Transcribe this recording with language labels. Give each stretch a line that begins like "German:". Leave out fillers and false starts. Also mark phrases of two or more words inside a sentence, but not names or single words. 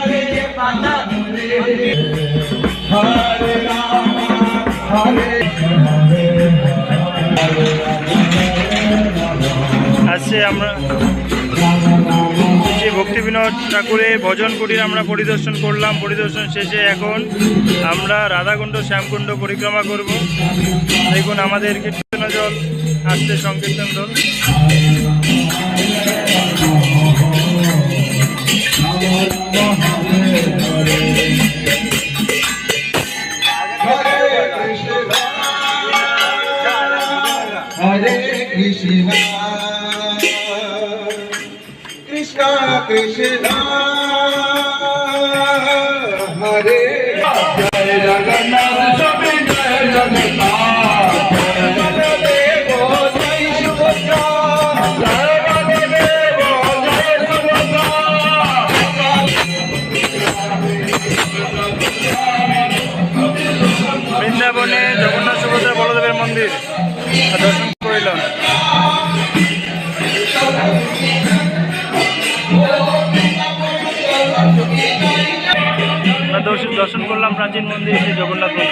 Bangla: আজকে আমরা যে ভক্তি বিনোদ ঠাকুরের ভজন কুটির আমরা পরিদর্শন করলাম। পরিদর্শন শেষে এখন আমরা রাধাকুণ্ড শ্যামকুণ্ড পরিক্রমা করব। দেখুন আমাদের কীর্তন জল আসছে, সংকীর্তন দল।
Sanskrit: हरे कृष्ण, कृष्ण कृष्ण, हरे जय जगन्नाथ, स्वामी जय जगन्नाथ, जय बलदेव, जय सुभद्रा, जय बलदेव, जय सुभद्रा.
Bangla: বৃন্দাবনে জগন্নাথ সুভদ্রা বলদেবের মন্দির দর্শন করিলাম। দর্শন করলাম প্রাচীন মন্দির শ্রী জগন্নাথ মন্দির।